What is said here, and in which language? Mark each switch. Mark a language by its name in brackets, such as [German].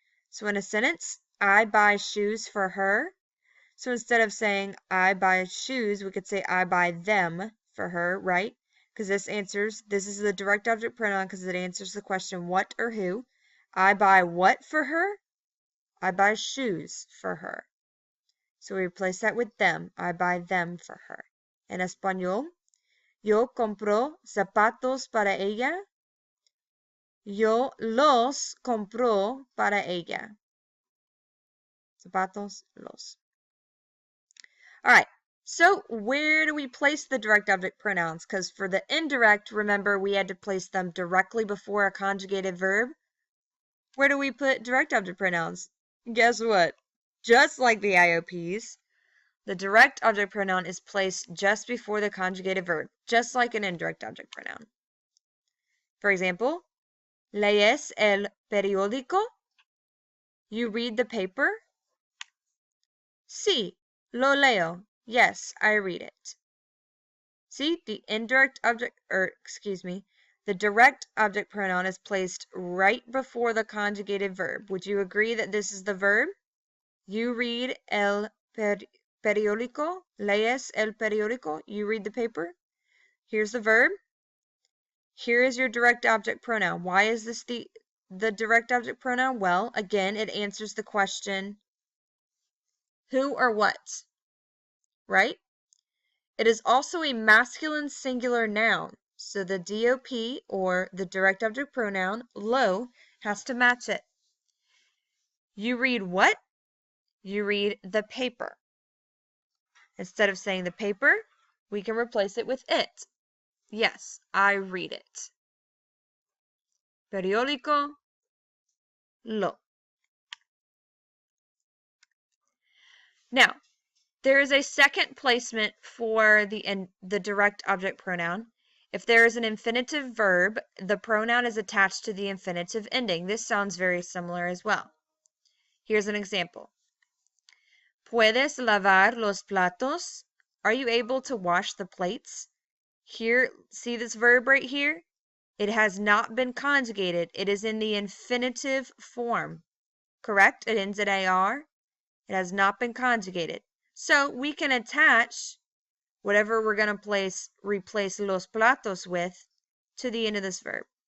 [English] So in a sentence, I buy shoes for her. So instead of saying I buy shoes, we could say I buy them for her, right? Because this is the direct object pronoun because it answers the question what or who. I buy what for her? I buy shoes for her. So we replace that with them. I buy them for her. [Spanish] En español, yo compro zapatos para ella. Yo los compro para ella. Zapatos, los. [English] All right. So where do we place the direct object pronouns? Because for the indirect, remember, we had to place them directly before a conjugated verb. Where do we put direct object pronouns? Guess what? Just like the IOPs, the direct object pronoun is placed just before the conjugated verb, just like an indirect object pronoun. For example, [Spanish] ¿lees el periódico? [English] You read the paper? [Spanish] Sí, lo leo. [English] Yes, I read it. See, the direct object pronoun is placed right before the conjugated verb. Would you agree that this is the verb? You read [Spanish] el periódico, lees el periódico, [English] you read the paper. Here's the verb. Here is your direct object pronoun. Why is this the direct object pronoun? Well, again, it answers the question, who or what, right? It is also a masculine singular noun, so the DOP, or the direct object pronoun, lo, has to match it. You read what? You read the paper. Instead of saying the paper, we can replace it with it. Yes, I read it. Periódico, lo. Now, there is a second placement for the direct object pronoun. If there is an infinitive verb, the pronoun is attached to the infinitive ending. This sounds very similar as well. Here's an example. [Spanish] ¿Puedes lavar los platos? [English] Are you able to wash the plates? Here, see this verb right here? It has not been conjugated. It is in the infinitive form. Correct? It ends in AR. It has not been conjugated. So we can attach whatever we're going to replace los platos with to the end of this verb.